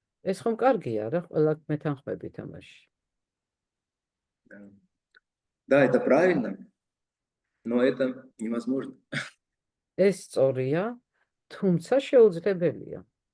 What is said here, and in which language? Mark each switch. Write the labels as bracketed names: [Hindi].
[Georgian] ეს ხომ კარგია რა, ყველა მეთანხმებით ამაში. [Russian] Да. Да, это правильно, но это невозможно. [Georgian] ეს სწორია, თუმცა შეუძლებელია.